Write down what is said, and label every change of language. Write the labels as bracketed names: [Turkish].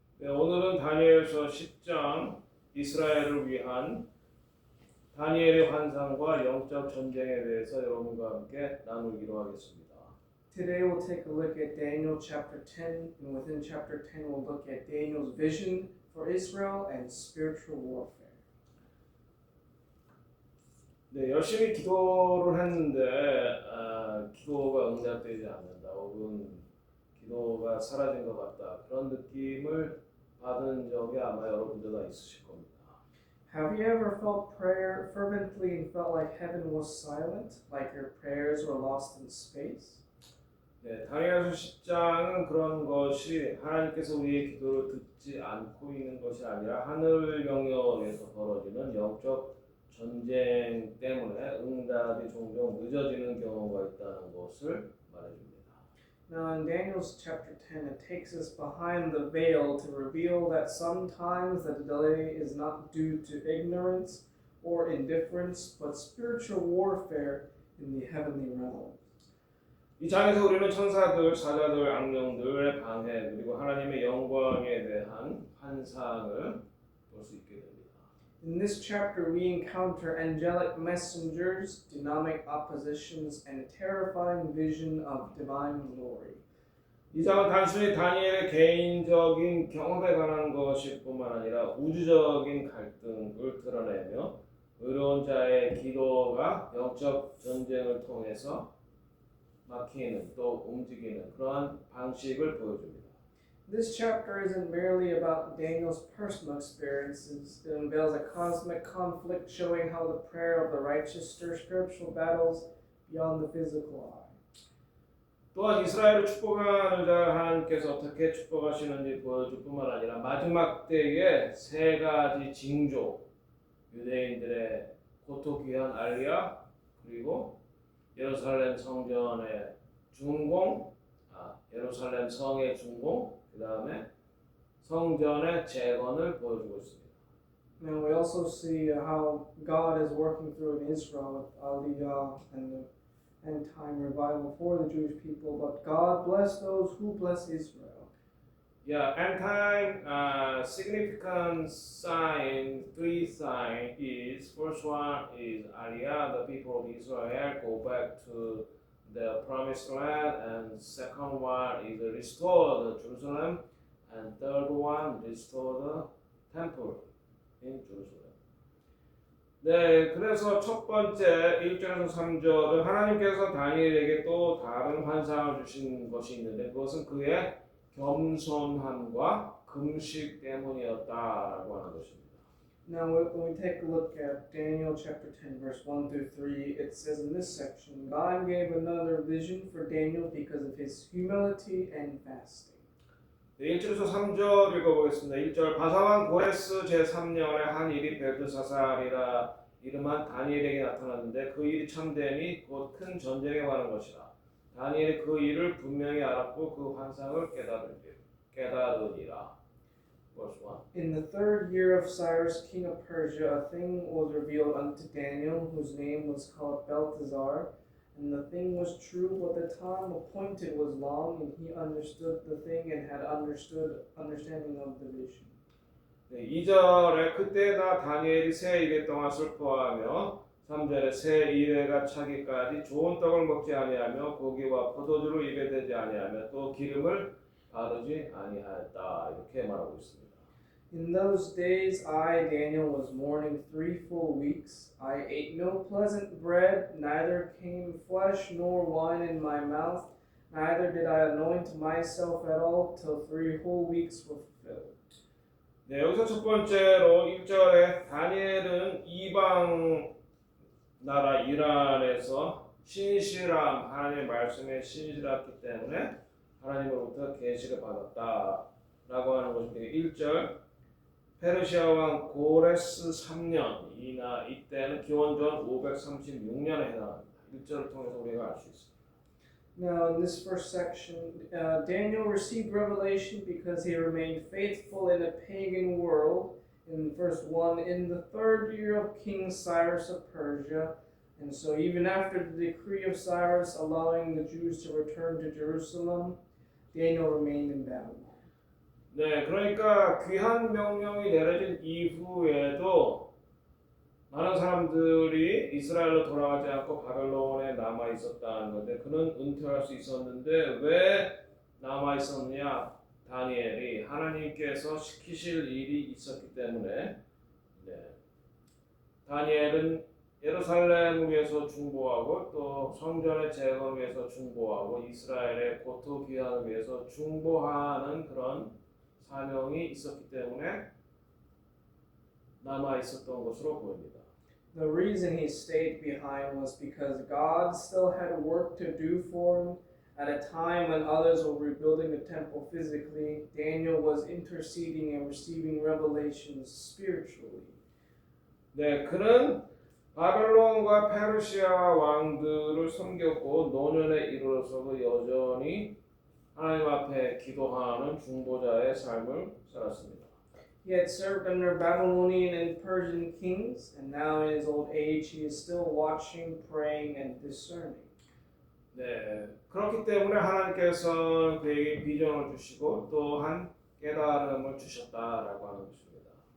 [Korean] 네, 오늘은 다니엘서 10장 이스라엘을 위한 다니엘의 환상과 영적 전쟁에 대해서 여러분과 함께 나누기로 하겠습니다. [English] Today we'll take a look at Daniel chapter 10, and within chapter 10 we'll look at Daniel's vision for Israel and spiritual warfare. [Korean] 네, 열심히 기도를 했는데 기도가 응답되지 않는다, 혹은 기도가 사라진 것 같다, 그런 느낌을 받은 적이 아마 여러분들 다 있으실 겁니다. [English] Have you ever felt prayer fervently and felt like heaven was silent, like your prayers were lost in space? [Korean] 네, 다니엘서 10장은 그런 것이 하나님께서 우리의 기도를 듣지 않고 있는 것이 아니라 하늘 영역에서 벌어지는 영적 전쟁 때문에 응답이 종종 늦어지는 경우가 있다는 것을 말해줍니다. [English] Now in Daniel's chapter 10, it takes us behind the veil to reveal that sometimes the delay is not due to ignorance or indifference, but spiritual warfare in the heavenly realm. [Korean] 이 장에서 우리는 천사들, 사자들, 악령들의 방해, 그리고 하나님의 영광에 대한 환상을 볼 수 있게 됩니다. [English] In this chapter, we encounter angelic messengers, dynamic oppositions, and a terrifying vision of divine glory. [Korean] 이 장은 단순히 다니엘의 개인적인 경험에 관한 것일 뿐만 아니라 우주적인 갈등을 드러내며 의로운 자의 기도가 영적 전쟁을 통해서 막히는 또 움직이는 그러한 방식을 보여줍니다. [English] This chapter isn't merely about Daniel's personal experiences. It unveils a cosmic conflict showing how the prayer of the righteous stirs spiritual battles beyond the physical eye. [Korean] 또한 이스라엘을 축복하는 자 하나님께서 어떻게 축복하시는지 보여줄 뿐만 아니라 마지막 때에 세 가지 징조, 유대인들의 고토귀한 알리야, 그리고 예루살렘 성전의 준공, 예루살렘 성의 준공, 그 다음에 성전의 재건을 보여주고 있습니다. [English] Now we also see how God is working through in Israel with Aliyah and the end time revival for the Jewish people. But God bless those who bless Israel. Yeah, end time significant sign, three sign is, first one is Aliyah, the people of Israel go back to the promised land, and second one is restore the Jerusalem, and third one restore the temple in Jerusalem. [Korean] 네, 그래서 첫 번째 1절에서 3절은 하나님께서 다니엘에게 또 다른 환상을 주신 것이 있는데 그것은 그의 겸손함과 금식 때문이었다라고 하는 것입니다. [English] Now when we take a look at Daniel chapter 10 verse 1 through 3, it says in this section, God gave another vision for Daniel because of his humility and fasting. [Korean] 네, 1절에서 3절 읽어보겠습니다. 1절 바사왕 고레스 제3년에 한 일이 벨드사살이라 이름한 다니엘에게 나타났는데 그 일이 참되니 곧 큰 전쟁에 관한 것이라. 다니엘이 그 일을 분명히 알았고 그 환상을 깨달으니라. [English] Verse 1. In the third year of Cyrus, king of Persia, a thing was revealed unto Daniel, whose name was called Belteshazzar. And the thing was true, but the time appointed was long, and he understood the thing and had understanding of the vision. [Korean] 네, 2절에 그때 나 다니엘이 새 이래 동안 슬퍼하며 3절에 새 이래가 차기까지 좋은 떡을 먹지 아니하며 고기와 포도주를 입에 대지 아니하며 또 기름을 바르지 아니하였다 이렇게 말하고 있습니다. [English] In those days I, Daniel, was mourning 3 full weeks. I ate no pleasant bread, neither came flesh nor wine in my mouth, neither did I anoint myself at all till 3 whole weeks were fulfilled. [Korean] 네, 여기서 첫 번째로 1절에 다니엘은 이방 나라 이란에서 신실함, 하나님의 말씀에 신실했기 때문에 하나님으로부터 계시를 받았다라고 하는 것인데 1절 페르시아 왕 고레스 3년 이때는 기원전 536년에 해당합니다. 1절을 통해서 우리가 알 수 있습니다. [English] Now, in this first section, Daniel received revelation because he remained faithful in a pagan world. In verse 1, in the third year of King Cyrus of Persia, and so even after the decree of Cyrus allowing the Jews to return to Jerusalem, Daniel remained in Babylon. [Korean] 네, 그러니까 귀한 명령이 내려진 이후에도 많은 사람들이 이스라엘로 돌아가지 않고 바벨론에 남아 있었다는 건데 그는 은퇴할 수 있었는데 왜 남아 있었느냐? 다니엘이 하나님께서 시키실 일이 있었기 때문에 네. 다니엘은 예루살렘을 위해서 중보하고 또 성전의 재건을 위해서 중보하고 이스라엘의 고토 귀환을 위해서 중보하는 그런 사명이 있었기 때문에 남아 있었던 것으로 보입니다. [English] The reason he stayed behind was because God still had work to do for him. At a time when others were rebuilding the temple physically, Daniel was interceding and receiving revelations spiritually. [Korean] 네, 그는 바벨론과 페르시아 왕들을 섬겼고 노년에 이르러서도 여전히 하나님 앞에 기도하는 중보자의 삶을 살았습니다. [English] He had served under Babylonian and Persian kings, and now in his old age he is still watching, praying, and discerning. [Korean] 네, 그렇기 때문에 하나님께서 그에게 비전을 주시고 또한 깨달음을 주셨다라고 하는 것입니다.